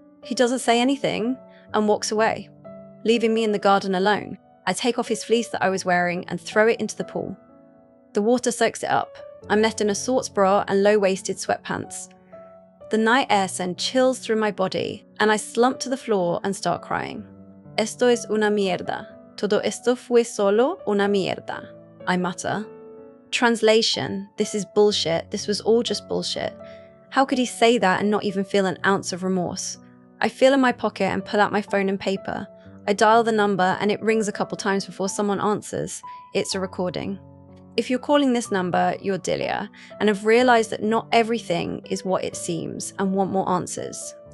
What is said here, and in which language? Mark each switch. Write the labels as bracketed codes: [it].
[en] He doesn't say anything and walks away, leaving me in the garden alone. I take off his fleece that I was wearing and throw it into the pool. The water soaks it up. I'm left in a sports bra and low-waisted sweatpants. The night air sends chills through my body, and I slump to the floor and start crying. [es] Esto es una mierda. Todo esto fue solo una mierda, [en] I mutter. Translation, this is bullshit. This was all just bullshit. How could he say that and not even feel an ounce of remorse? I feel in my pocket and pull out my phone and paper. I dial the number and it rings a couple times before someone answers. It's a recording. If you're calling this number, you're Dilia, and have realised that not everything is what it seems and want more answers.